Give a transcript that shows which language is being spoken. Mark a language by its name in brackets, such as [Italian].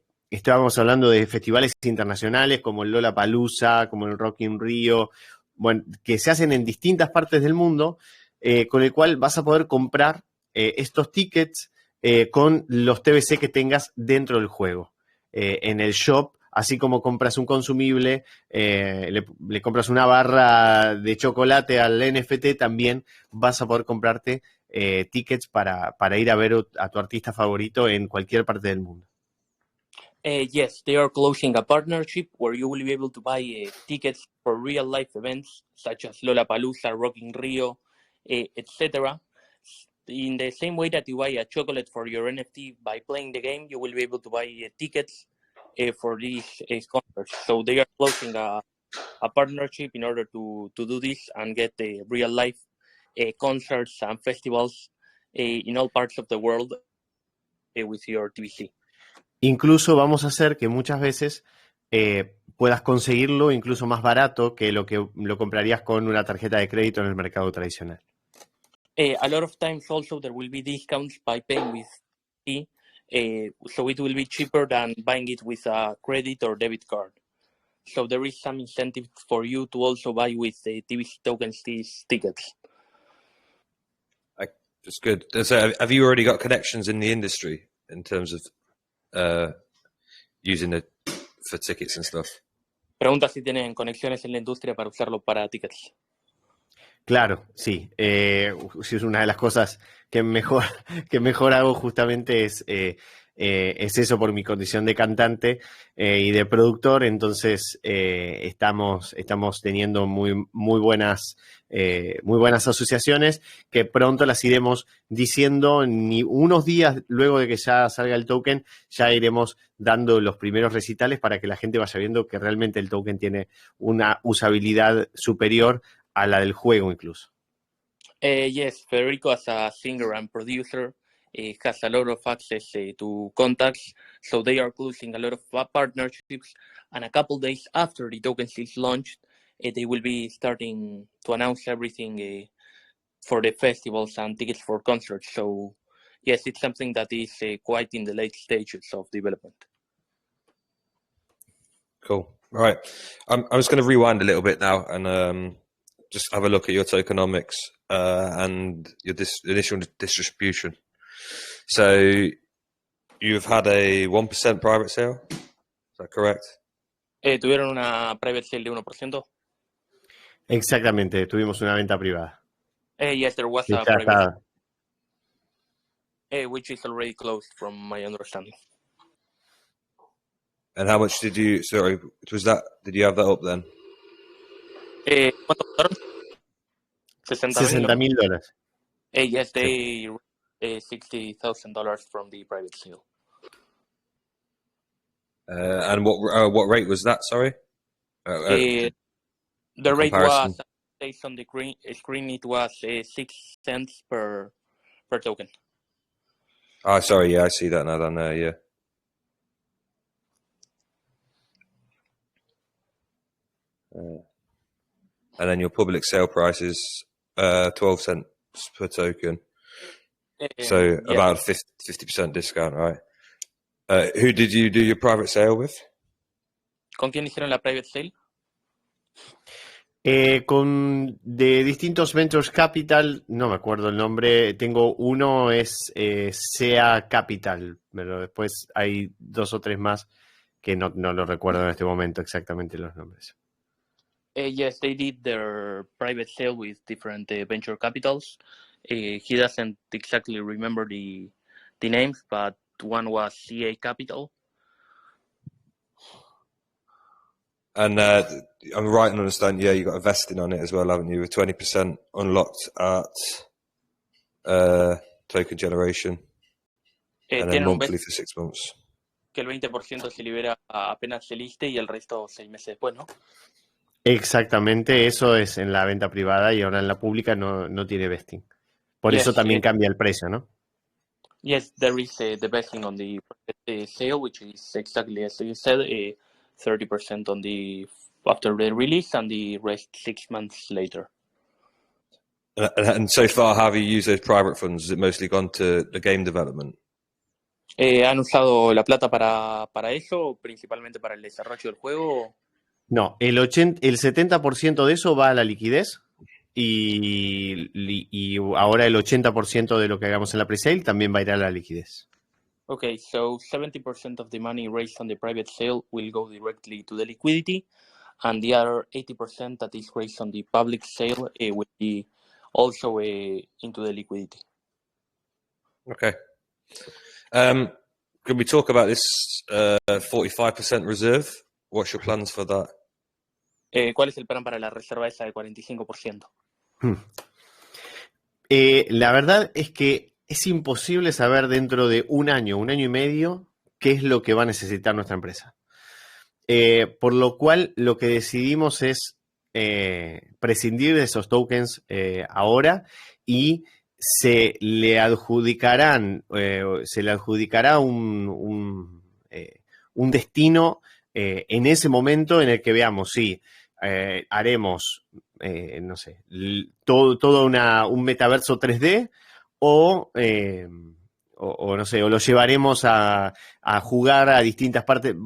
[Spanish] Estábamos hablando de festivales internacionales como el Lollapalooza, como el Rock in Rio, bueno, que se hacen en distintas partes del mundo, con el cual vas a poder comprar estos tickets con los TBC que tengas dentro del juego. En el shop, así como compras un consumible, le compras una barra de chocolate al NFT, también vas a poder comprarte tickets para ir a ver a tu artista favorito en cualquier parte del mundo. [English] Yes, they are closing a partnership where you will be able to buy tickets for real life events such as Lollapalooza, Rock in Rio, etc. In the same way that you buy a chocolate for your NFT by playing the game, you will be able to buy tickets for these concerts. So they are closing a partnership in order to do this and get real life concerts and festivals in all parts of the world with your TBC. [Spanish] Incluso vamos a hacer que muchas veces puedas conseguirlo incluso más barato que lo comprarías con una tarjeta de crédito en el mercado tradicional. [English] A lot of times also there will be discounts by paying with T, so it will be cheaper than buying it with a credit or debit card. So there is some incentive for you to also buy with the TBC tokens these tickets. That's good. So have you already got connections in the industry in terms of using it for tickets and stuff? [Spanish] Pregunta si tienen conexiones en la industria para usarlo para tickets. Claro, sí. Es una de las cosas que mejor hago justamente es eso por mi condición de cantante y de productor. Entonces estamos teniendo muy buenas asociaciones que pronto las iremos diciendo. Ni unos días luego de que ya salga el token, ya iremos dando los primeros recitales para que la gente vaya viendo que realmente el token tiene una usabilidad superior a la del juego incluso. [English] Yes, Federico, as a singer and producer, has a lot of access to contacts, so they are closing a lot of partnerships. And a couple days after the tokens is launched, they will be starting to announce everything for the festivals and tickets for concerts. So, yes, it's something that is quite in the late stages of development. Cool. Right. I'm just going to rewind a little bit now and just have a look at your tokenomics and your initial distribution. So you've had a 1% private sale. Is that correct? [Spanish] ¿Tuvieron una private sale de 1%? Exactamente, tuvimos una venta privada. [English] Yes, there was [Spanish] Que [English] a [Spanish] ya [English] private [Spanish] está. [English] sale, which is already closed from my understanding. And how much did you? Sorry, was that? Did you have that up then? ¿Cuánto costaron? $60,000. Yes, they $60,000 from the private sale. And what rate was that? Sorry. The rate comparison. was, based on the screen, it was 6 cents per token. Oh, sorry. Yeah, I see that now. Down there. Yeah. And then your public sale price is 12 cents per token. So Yeah. about 50% discount, right? Who did you do your private sale with? [Spanish] ¿Con quién hicieron la private sale? Con de distintos Ventures Capital, no me acuerdo el nombre, tengo uno, es SEA Capital, pero después hay 2 o 3 más que no lo recuerdo en este momento exactamente los nombres. [English] Yes, they did their private sale with different venture capitals. He doesn't exactly remember the names, but one was CA Capital. And I'm right in understanding, yeah, you got a vesting on it as well, haven't you? With 20% unlocked at token generation. And then monthly for 6 months. [Spanish] Que el 20% se libera apenas se liste y el resto 6 meses después, ¿no? Exactamente, eso es en la venta privada y ahora en la pública no tiene vesting. Por [English] Yes, [Spanish] eso también cambia el precio, ¿no? [English] Yes, there is the vesting on the sale, which is exactly as you said, 30% on the after the release and the rest 6 months later. And so far, how have you used those private funds? Has it mostly gone to the game development? [Spanish] ¿Han usado la plata para eso, principalmente para el desarrollo del juego? No, el 70% de eso va a la liquidez y ahora el 80% de lo que hagamos en la presale también va a ir a la liquidez. [English] Okay, so 70% of the money raised on the private sale will go directly to the liquidity, and the other 80% that is raised on the public sale will be also into the liquidity. Okay. Can we talk about this 45% reserve? What's your plans for that? [Spanish] ¿Cuál es el plan para la reserva esa de 45%? La verdad es que es imposible saber dentro de un año y medio, qué es lo que va a necesitar nuestra empresa. Por lo cual, lo que decidimos es prescindir de esos tokens ahora y se le adjudicará un destino en ese momento en el que veamos si haremos, no sé, todo un metaverso 3D o no sé, o lo llevaremos a jugar a distintas partes.